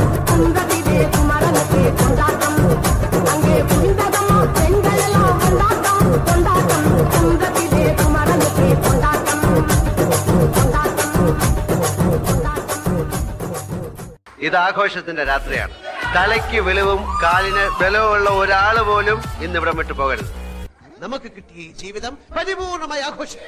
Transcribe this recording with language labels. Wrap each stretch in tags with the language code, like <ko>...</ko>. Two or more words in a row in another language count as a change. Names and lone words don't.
<ta>குன்றத்திலே குமரனுக்கு கொண்டாட்டம், அங்கே குண்டரமா பெண்களெல்லாம் கொண்டாட்டம் கொண்டாட்டம். குன்றத்திலே குமரனுக்கு கொண்டாட்டம் கொண்டாட்டம்</ta> <ml>കൊണ്ടാട്ടം. ഇത് ആഘോഷത്തിന്റെ രാത്രിയാണ്. തലയ്ക്ക് വെളിവും കാലിന് ബലവുമുള്ള ഒരാൾ പോലും ഇന്ന് ഇവിടം വിട്ടു പോകരുത്. നമുക്ക് കിട്ടിയ ഈ ജീവിതം പരിപൂർണമായി ആഘോഷിക്കും.</ml>